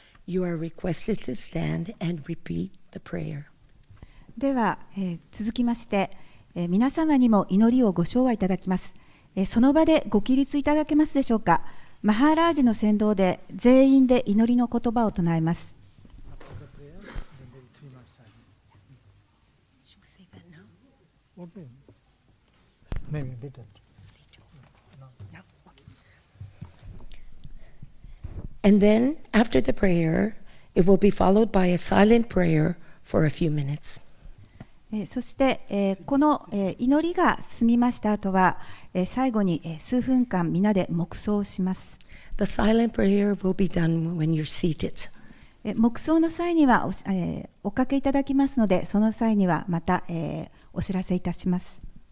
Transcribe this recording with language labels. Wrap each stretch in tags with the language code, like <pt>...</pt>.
<en>You are requested to stand and repeat the prayer.</en> <ja>では、続きまして、皆様にも祈りをご唱和いただきます。その場でご起立いただけますでしょうか。マハーラージの先導で全員で祈りの言葉を唱えます。</ja> <en>And then, after the prayer, it will be followed by a silent prayer for a few minutes.</en> <ja>そして、この、祈りが済みました後は、最後に、数分間みんなで黙想します。</ja> <en>The silent prayer will be done when you're seated.</en> <ja>黙想の際にはおかけいただきますので、その際にはまた、お知らせいたします。</ja>